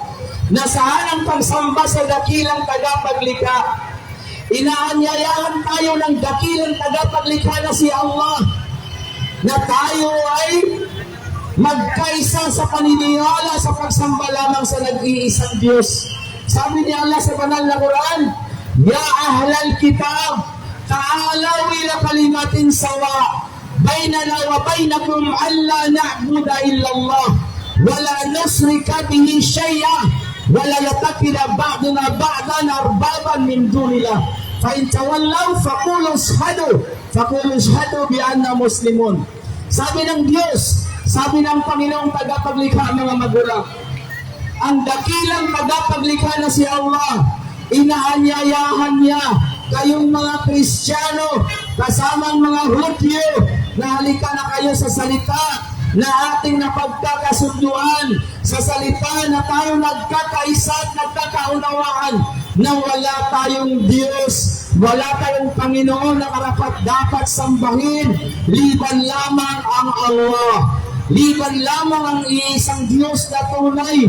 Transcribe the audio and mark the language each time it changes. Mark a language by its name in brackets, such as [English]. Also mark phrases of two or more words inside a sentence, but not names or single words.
[Filipino] Nasaan ang pagsamba sa dakilang tagapaglikha? Inaanyayahan tayo ng dakilang tagapaglikha na si Allah, na tayo ay magkaisa sa paniniwala sa pagsamba lamang sa nag-iisang Diyos. Sabi ni Allah sa banal na Quran, [Arabic] يا أهل الكتاب تعالوا إلى كلمة سواء بيننا وبينكم ألا نعبد إلا الله ولا نشرك به شيئا ولا يتخذ بعضنا بعضا أربابا من دون الله. فإن تولوا فقولوا اشهدوا بأنا مسلمون. [Filipino] Sabi ng Diyos, sabi ng Panginoong tagapaglikha mga magulang, ang dakilang tagapaglikha na si Allah, inaanyayahan niya kayong mga Kristiyano, kasamang mga Hudyo, na halika na kayo sa salita na ating napagkakasunduan, sa salita na tayo nagkakaisa at nagkakaunawaan, na wala tayong Diyos, wala tayong Panginoon na karapat-dapat sambahin, liban lamang ang Allah, liban lamang ang iisang Diyos na tunay.